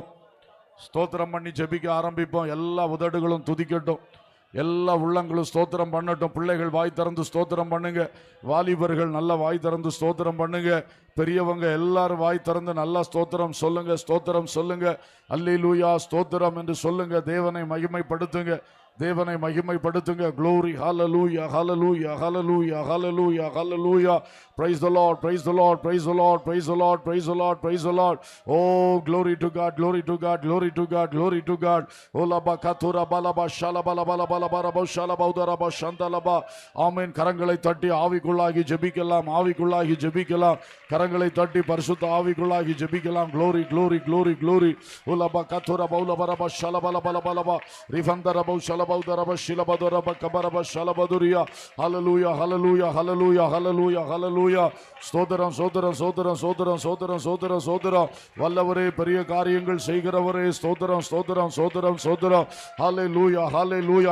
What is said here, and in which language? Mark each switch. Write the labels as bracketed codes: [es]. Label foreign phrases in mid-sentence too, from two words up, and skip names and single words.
[ta] ஸ்தோத்திரம் பண்ணி ஜெபிக்க ஆரம்பிப்போம். எல்லா உதடுகளும் துதிக்கட்டும், எல்லா உள்ளங்களும் ஸ்தோத்திரம் பண்ணட்டும். பிள்ளைகள் வாய் திறந்து ஸ்தோத்திரம் பண்ணுங்க. வாலிபர்கள் நல்லா வாய் திறந்து ஸ்தோத்திரம் பண்ணுங்க. பெரியவங்க எல்லாரும் வாய் திறந்து நல்லா ஸ்தோத்திரம் சொல்லுங்க, ஸ்தோத்திரம் சொல்லுங்க. அல்லேலூயா, ஸ்தோத்திரம் என்று சொல்லுங்க. தேவனை மகிமைப்படுத்துங்க, தேவனை மகிமைப்படுத்துங்க. [en] glory, hallelujah, hallelujah, hallelujah, hallelujah, hallelujah. Praise the Lord, praise the Lord, praise the Lord, praise the Lord, praise the Lord, praise the Lord. Oh, glory to God, glory to God, glory to God, glory to God. Oh, laba katura balaba shalaba laba laba laba raba shalaba udaraba shandalaba. [ta] ஆமென். கரங்களை தட்டி ஆவிக்குள்ளாகி ஜெபிக்கலாம், ஆவிக்குள்ளாகி ஜெபிக்கலாம். கரங்களை தட்டி பரிசுத்த ஆவிக்குள்ளாகி ஜெபிக்கலாம். [en] glory, glory, glory, glory. Oh, laba katura baulaba raba shalaba laba laba laba rifandara bau shalaba Hallelujah, hallelujah, hallelujah, hallelujah, hallelujah, hallelujah. [ta] ஸ்தோத்திரம், ஸ்தோத்திரம், ஸ்தோத்திரம், ஸ்தோத்திரம், ஸ்தோத்திரம், ஸ்தோத்திரம், ஸ்தோத்திரம். வல்லவரே, பெரிய காரியங்கள் செய்கிறவரே, ஸ்தோத்திரம், ஸ்தோத்திரம், ஸ்தோத்திரம், ஸ்தோத்திரம். ஹல்லேலூயா, ஹல்லேலூயா.